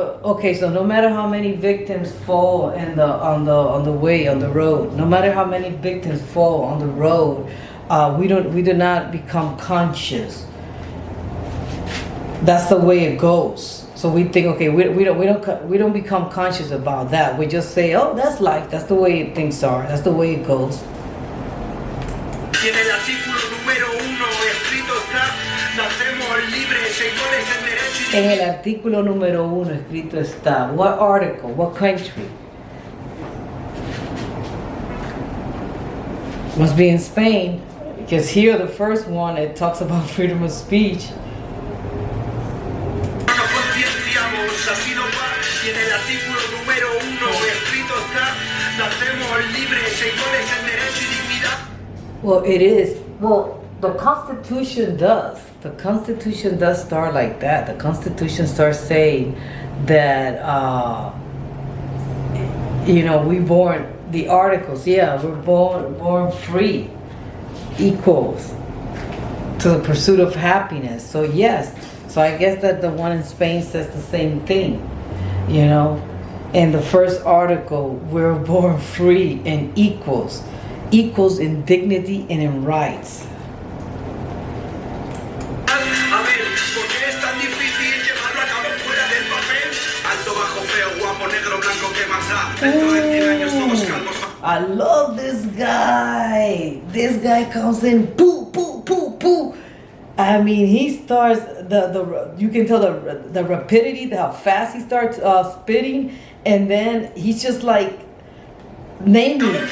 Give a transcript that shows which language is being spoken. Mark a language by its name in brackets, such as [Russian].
[English] Okay, so no matter how many victims fall on the road, no matter how many victims fall on the road, we do not become conscious. That's the way it goes. So we think, okay, we don't become conscious about that. We just say, oh, that's life. That's the way things are. That's the way it goes. [Spanish] Y en el artículo número 1 escrito está, nacemos libres e iguales en derecho y En el artículo número 1 escrito está. [English] What article? What country? Must be in Spain, because here the first one, it talks about freedom of speech. [Spanish] no nos concienciamos, así no va. Y en el artículo número 1 escrito está, nacemos libres e iguales en derecho y dignidad. [English] Well, it is. Well, the Constitution does. The Constitution does start like that. The Constitution starts saying that, we born, the articles, we're born free, equals to the pursuit of happiness. So yes, so I guess that the one in Spain says the same thing, In the first article, we're born free and equals in dignity and in rights. [Spanish] A ver, ¿por qué es tan difícil llevarlo a cabo fuera del papel? Alto, bajo, feo, guapo, negro, blanco, ¿qué más da? Dentro de 100 años todos calvos. [English] I love this guy. This guy comes in, poo, poo, poo, poo. I mean, he starts you can tell the rapidity, how fast he starts spitting, and then he's just like naming.